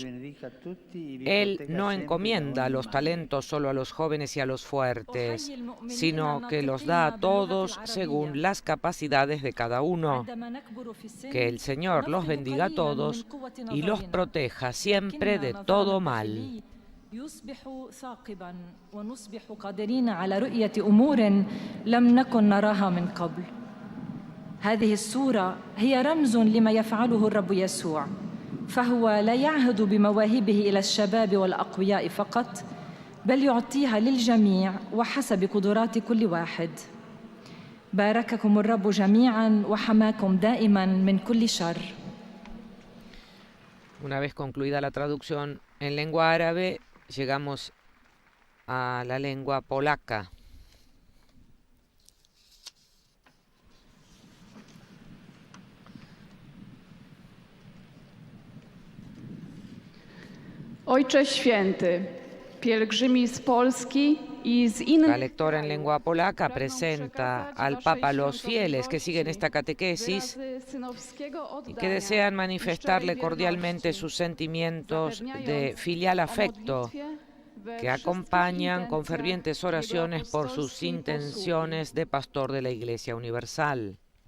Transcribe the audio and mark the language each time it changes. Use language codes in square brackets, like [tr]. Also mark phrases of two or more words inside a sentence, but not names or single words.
[es] Él no encomienda los talentos solo a los jóvenes y a los fuertes, sino que los da a todos según las capacidades de cada uno. Que el Señor los bendiga a todos y los proteja siempre de todo mal. [ar] هذه الصورة هي رمز لما يفعله الرب يسوع، فهو لا يعهد بمواهبه إلى الشباب والأقوياء فقط، بل يعطيها للجميع وحسب قدرات كل واحد. بارككم الرب جميعا وحماكم دائما من كل شر. [es] Una vez concluida la traducción en lengua árabe, llegamos a la lengua polaca. [pl] Ojcze Święty, pielgrzymi z Polski y z innych... [es] La lectora en lengua polaca presenta al Papa los fieles que siguen esta catequesis y que desean manifestarle cordialmente sus sentimientos de filial afecto que acompañan con fervientes oraciones por sus intenciones de pastor de la Iglesia Universal.